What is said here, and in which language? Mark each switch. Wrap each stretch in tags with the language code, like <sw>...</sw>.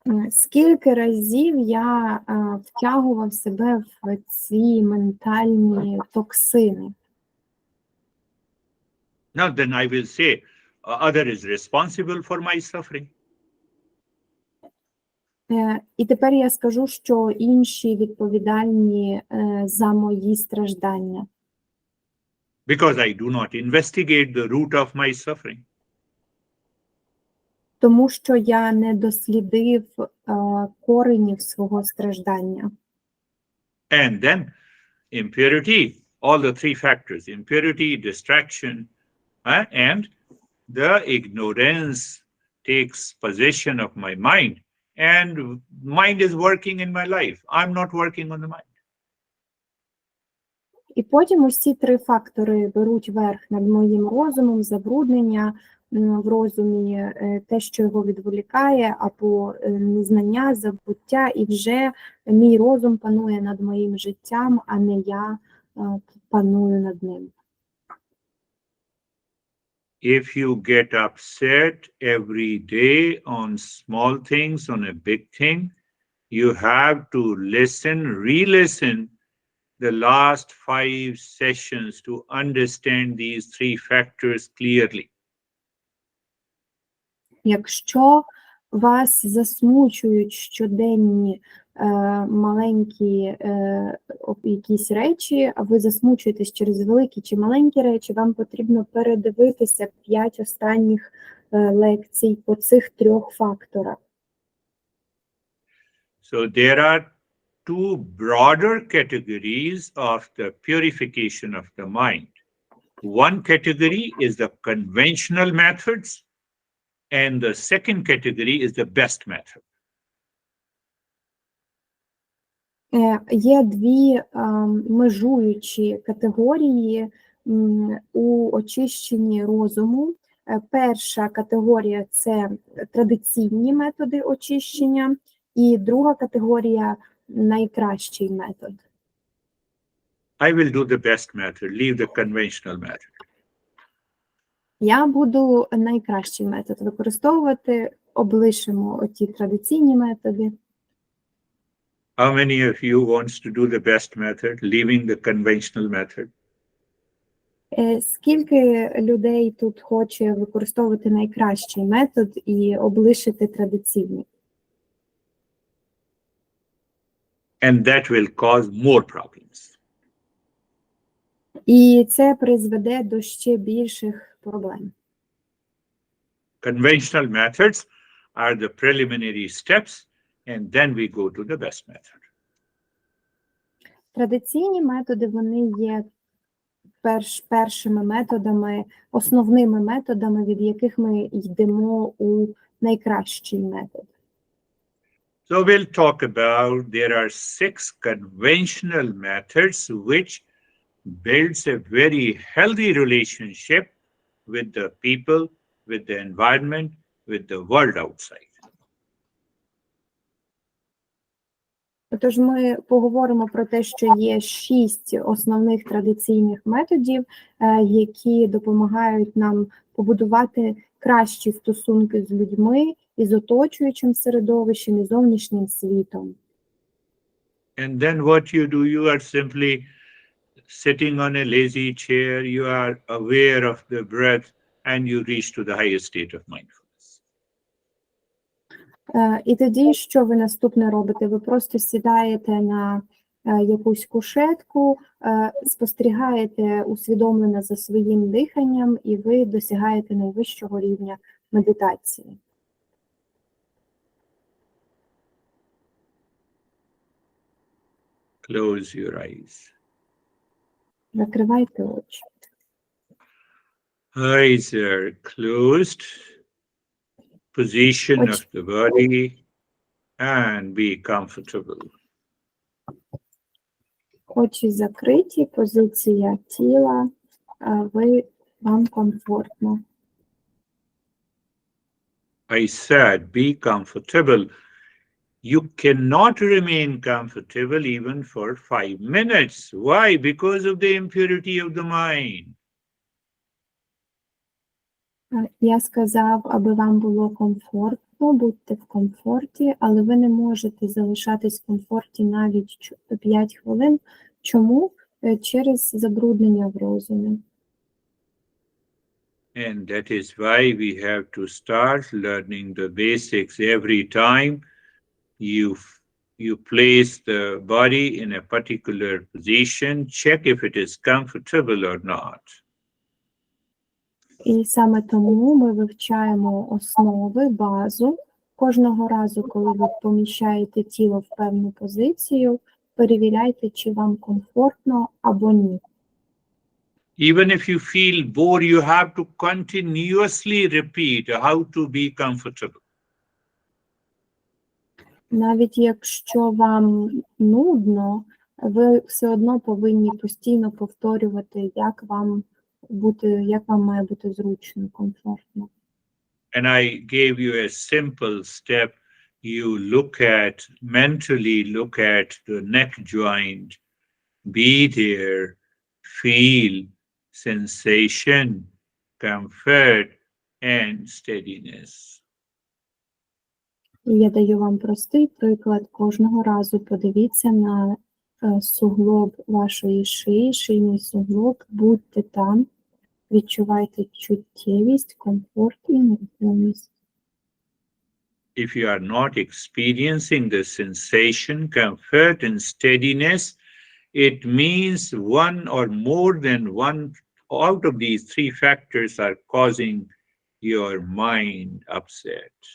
<uk>Скільки разів я втягував себе в ці ментальні токсини.</uk> <en>Now then I will say, other is responsible for my suffering.</en> <uk>І тепер я скажу, що інші відповідальні за мої страждання.</uk> <en>Because I do not investigate the root of my suffering.</en> <uk>Тому що я не дослідив коренів свого страждання.</uk> <en>And then impurity, all the three factors, impurity, distraction, and the ignorance takes possession of my mind. And mind is working in my life. I'm not working on the mind.</en> <uk>І потім ось ці три фактори беруть верх над моїм розумом, забруднення в розумі, те, що його відволікає, або незнання, забуття, і вже мій розум панує над моїм життям, а не я паную над ним.</uk> <en>If you get upset every day on small things, on a big thing, you have to listen, re-listen the last 5 sessions to understand these three factors clearly.</en> <uk>Якщо вас засмучують щоденні маленькі якісь речі, а ви засмучуєтесь через великі чи маленькі речі, вам потрібно передивитися 5 останніх лекцій по цих трьох факторах.</uk> <en>So there are 2 broader categories of the purification of the mind. One category is the conventional methods, and the second category is the best method.</en> <uk>Є дві межуючі категорії у очищенні розуму. Перша категорія – це традиційні методи очищення, і друга категорія – найкращий метод.</uk> <en>I will do the best method, leave the conventional method.</en> <uk>Я буду найкращий метод використовувати, облишимо оті традиційні методи.</uk> <en>How many of you wants to do the best method, leaving the conventional method?</en> <uk>Скільки людей тут хоче використовувати найкращий метод і облишити традиційний?</uk> <en>And that will cause more problems.</en> <uk>І це призведе до ще більших проблем.</uk> <en>Conventional methods are the preliminary steps, and then we go to the best method.</en> <uk>Традиційні методи, вони є першими методами, основними методами, від яких ми йдемо у найкращий метод.</uk> <en>So we'll talk about, there are 6 conventional methods which builds a very healthy relationship with the people, with the environment, with the world outside.</en> <uk>Тож ми поговоримо про те, що є 6 основних традиційних методів, які допомагають нам побудувати кращі стосунки з людьми, із оточуючим середовищем, і зовнішнім світом.</uk> <en>And then what you do, you are simply sitting on a lazy chair, you are aware of the breath and you reach to the highest state of mindfulness.</en> <uk>І тоді, що ви наступне робите? Ви просто сідаєте на якусь кушетку, спостерігаєте усвідомлено за своїм диханням, і ви досягаєте найвищого рівня медитації.</uk> <en>Close your eyes.</en> <uk>Закривайте очі.</uk> <en>Eyes are closed. Position of the body and be comfortable.</en> <uk>Очі закриті, позиція тіла, вам комфортно.</uk> <en>I said, be comfortable. You cannot remain comfortable even for 5 minutes. Why? Because of the impurity of the mind.</en> <uk>Я сказав, аби вам було комфортно, будьте в комфорті, але ви не можете залишатись в комфорті навіть 5 хвилин. Чому? Через забруднення в розумі.</uk> <en>And that is why we have to start learning the basics every time you place the body in a particular position. Check if it is comfortable or not.</en> <uk>І саме тому ми вивчаємо основи, базу. Кожного разу, коли ви поміщаєте тіло в певну позицію, перевіряйте, чи вам комфортно або ні.</uk> <en>Even if you feel bored, you have to continuously repeat how to be comfortable.</en> <uk>Навіть якщо вам нудно, ви все одно повинні постійно повторювати, як вам має бути зручно, комфортно.</uk> <en>And I gave you a simple step. You mentally look at the neck joint, be there, feel sensation, comfort, and steadiness.</en> <uk>І я даю вам простий приклад. Кожного разу подивіться на суглоб вашої шиї, шийний суглоб, будьте там, відчувайте чуттєвість, комфорт і нерухомість.</uk> <en>If you are not experiencing the sensation, comfort, and steadiness, it means one or more than one out of these 3 factors are causing your mind upset.</en>